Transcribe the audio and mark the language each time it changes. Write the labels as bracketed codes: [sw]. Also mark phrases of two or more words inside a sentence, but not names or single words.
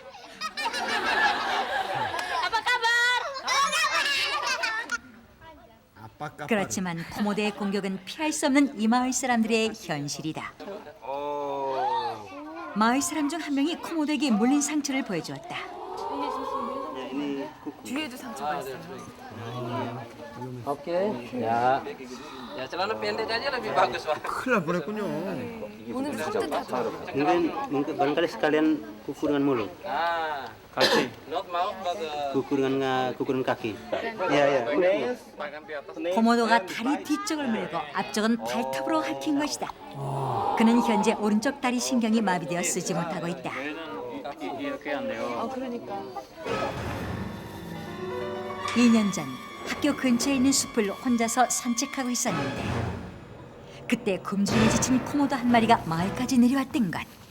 [ko] 아빠 그렇지만 코모도의 공격은 피할 수 없는 이 마을 사람들의 현실이다. 마을 사람 중 한 명이 코모도에게 물린 상처를 보여주었다. 뒤에도 상처가 있어요. [id] Oke, ya. Ya celana pendek aja lebih bagus, Pak. [ko] 큰일 날 뻔했군요. 오늘 산뜻하죠. [id] Mungkin barangkali sekalian kuku dengan mulut. Ah, Kaki. [en] not mouth but [id] Kuku dengan kaki. Iya, iya. [ko] 코모도가 다리 뒤쪽을 물고 앞쪽은 발톱으로 핥힌 것이다. 그는 현재 오른쪽 다리 신경이 마비되어 쓰지 못하고 있다. 그러니까. 2년 전 학교 근처에 있는 숲을 혼자서 산책하고 있었는데 그때 굶주림에 지친 코모도 한 마리가 마을까지 내려왔던 것.